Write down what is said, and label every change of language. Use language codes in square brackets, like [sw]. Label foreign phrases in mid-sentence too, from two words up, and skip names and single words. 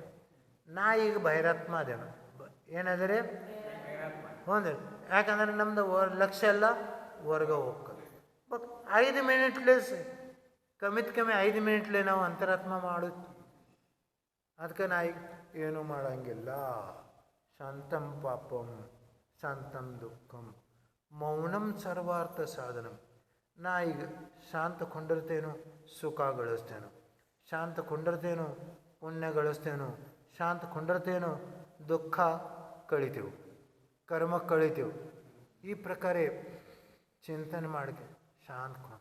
[kn] ನಾ ಈಗ ಬಹಿರಾತ್ಮ ಅದೇನ ಏನಂದರೆ ಹೌದು, ಯಾಕಂದ್ರೆ ನಮ್ದು ಲಕ್ಷ್ಯ ಎಲ್ಲ ಹೊರ್ಗೆ ಹೋಗ್ತದೆ. ಬಟ್ 5 ಮಿನಿಟ್ಲೇ ಕಮ್ಮಿತ್ ಕಮ್ಮಿ 5 ಮಿನಿಟ್ಲೇ ನಾವು ಅಂತರಾತ್ಮ ಮಾಡೋದು. ಅದಕ್ಕೆ ನಾ ಈಗ ಏನೂ ಮಾಡೋಂಗಿಲ್ಲ. [sa] ಶಾಂತಂ ಪಾಪಂ ಶಾಂತಂ ದುಃಖಂ ಮೌನಂ ಸರ್ವಾರ್ಥ ಸಾಧನಂ. [kn] ನಾ ಈಗ ಶಾಂತ ಕೊಂಡಿರ್ತೇನೋ ಸುಖ ಗಳಿಸ್ತೇನೋ, ಶಾಂತ ಕೊಂಡಿರ್ತೇನೋ ಪುಣ್ಯ ಗಳಿಸ್ತೇನೋ, ಶಾಂತ ಕೊಂಡಿರ್ತೇನೋ ದುಃಖ ಕಳಿತೇವೆ, ಕರ್ಮ ಕಳಿತೇವೆ. ಈ ಪ್ರಕಾರ ಚಿಂತನೆ ಮಾಡಿದೆ ಶಾಂತ ಮಾಡೋದು.